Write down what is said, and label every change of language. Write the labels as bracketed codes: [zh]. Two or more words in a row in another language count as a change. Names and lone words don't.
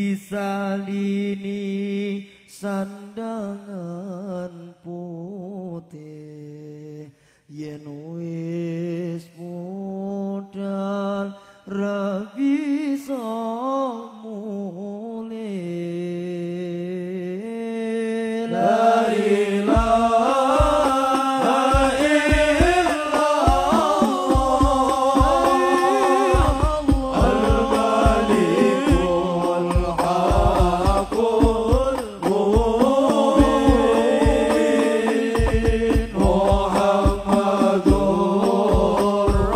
[jv] disalini sandangan putih yen wis modal ra bisa [ar] mulih لا إله إلا الله الملك الحق المبين محمد